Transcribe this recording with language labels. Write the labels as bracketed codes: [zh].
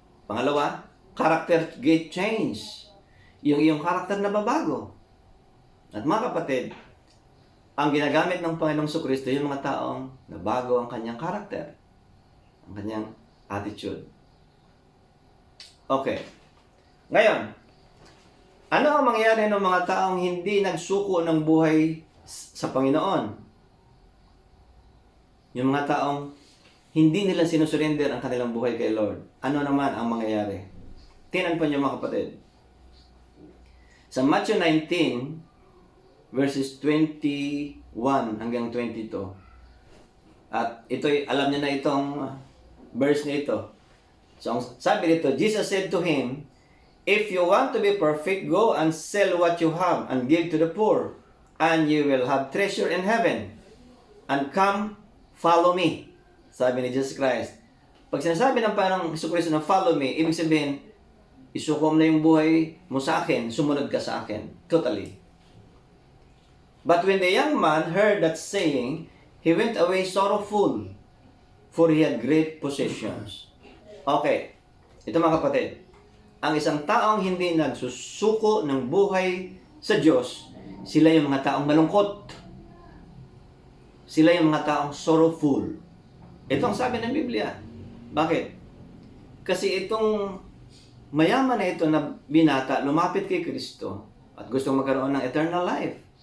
[en] Pangalawa, character gate change. [tl] Yung iyong karakter na babago. At mga kapatid, ang ginagamit ng Panginoong Kristo yung mga taong nabago ang kanyang karakter, ang kanyang attitude. Okay. Ngayon, ano ang mangyayari ng mga taong hindi nagsuko ng buhay sa Panginoon? Yung mga taong hindi nila sinusurrender ang kanilang buhay kay Lord. Ano naman ang mangyayari? Tingnan po niyo mga kapatid. Sa Matthew 19, verses 21 hanggang 22. At ito'y, alam niyo na itong verse na ito. So, sabi dito, [en] Jesus said to him, "If you want to be perfect, go and sell what you have and give to the poor, and you will have treasure in heaven. And come, follow me." [tl] Sabi ni [en] Jesus Christ. [tl] Pag sinasabi ng Panginoong Jesucristo na follow me, ibig sabihin, isukom na yung buhay mo sa akin, sumunod ka sa akin. [en] Totally. But when the young man heard that saying, he went away sorrowful, for he had great possessions. Okay. [tl] Ito mga kapatid. ang isang taong hindi nagsusuko ng buhay sa Diyos, sila yung mga taong malungkot. Sila yung mga taong sorrowful. Ito ang sabi ng Biblia. Bakit? Kasi itong mayaman na ito na binata, lumapit kay Kristo at gustong magkaroon ng eternal life.